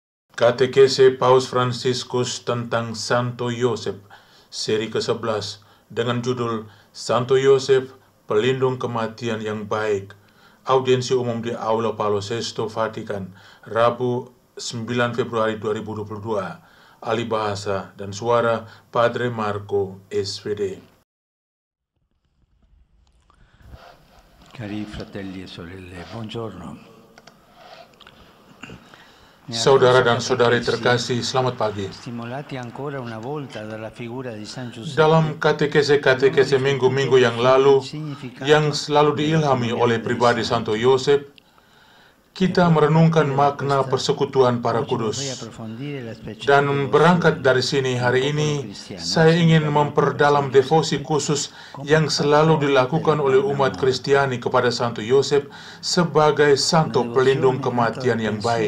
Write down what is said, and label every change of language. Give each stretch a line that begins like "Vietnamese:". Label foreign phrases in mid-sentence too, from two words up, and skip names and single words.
Indonesian: Katekese Paus Fransiskus tentang Santo Yosef, seri ke-11, dengan judul Santo Yosef, Pelindung Kematian yang Baik. Audiensi umum di Aula Paolo VI, Vatikan, Rabu 9 Februari 2022. Alih bahasa dan suara Padre Marco, SVD.
Italian: Cari fratelli e sorelle, buongiorno.
Indonesian: Saudara dan saudari terkasih, selamat pagi.
Italian: Stimolati ancora una volta dalla figura di San Giuseppe.
Indonesian: Dalam katekese minggu-minggu yang lalu, yang selalu diilhami oleh pribadi Santo Yosef, kita merenungkan makna persekutuan para kudus. Dan berangkat dari sini hari ini, saya ingin memperdalam devosi khusus yang selalu dilakukan oleh umat Kristiani kepada Santo Yosef sebagai Santo Pelindung Kematian yang baik.